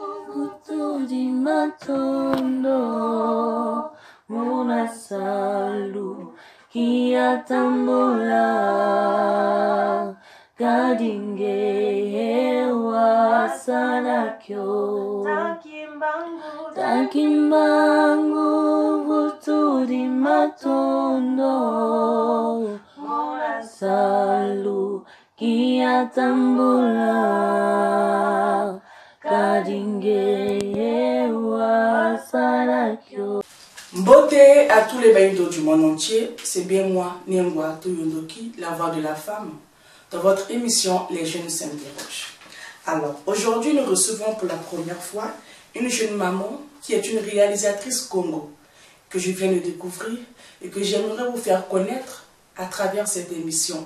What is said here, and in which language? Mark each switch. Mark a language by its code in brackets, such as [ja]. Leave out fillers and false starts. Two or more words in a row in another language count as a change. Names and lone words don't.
[kg] Utudi matondo munasalu kiatambola kadinge wasanakyo takimbangu utudi matondo munasalu kiatambola [fr] Beauté à tous les baïdos du monde entier, c'est bien moi, Niengwa Tuyondoki, la voix de la femme, dans votre émission Les Jeunes s'interrogent. Alors, aujourd'hui, nous recevons pour la première fois une jeune maman qui est une réalisatrice Congo, que je viens de découvrir et que j'aimerais vous faire connaître à travers cette émission.